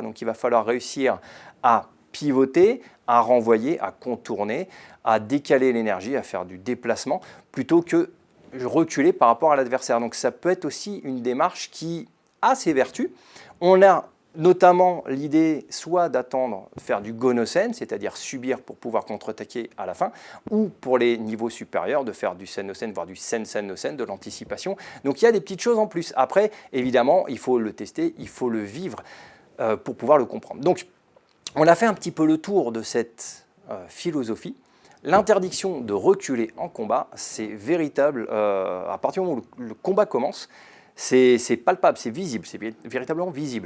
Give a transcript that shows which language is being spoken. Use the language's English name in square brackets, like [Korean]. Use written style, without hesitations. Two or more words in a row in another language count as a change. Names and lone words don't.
[French] Donc il va falloir réussir à pivoter, à renvoyer, à contourner, à décaler l'énergie, à faire du déplacement, plutôt que reculer par rapport à l'adversaire. Donc ça peut être aussi une démarche qui a ses vertus. On a notamment l'idée soit d'attendre, faire du [Japanese] go-no-sen, [French] c'est-à-dire subir pour pouvoir contre-attaquer à la fin, ou pour les niveaux supérieurs, de faire du [Japanese] sen-no-sen, [French] voire du [Japanese] sen-sen-no-sen, [French] de l'anticipation. Donc il y a des petites choses en plus. Après, évidemment, il faut le tester, il faut le vivre pour pouvoir le comprendre. Donc on a fait un petit peu le tour de cette philosophie. L'interdiction de reculer en combat, c'est véritable, à partir du moment où le combat commence, c'est palpable, c'est visible, c'est véritablement visible.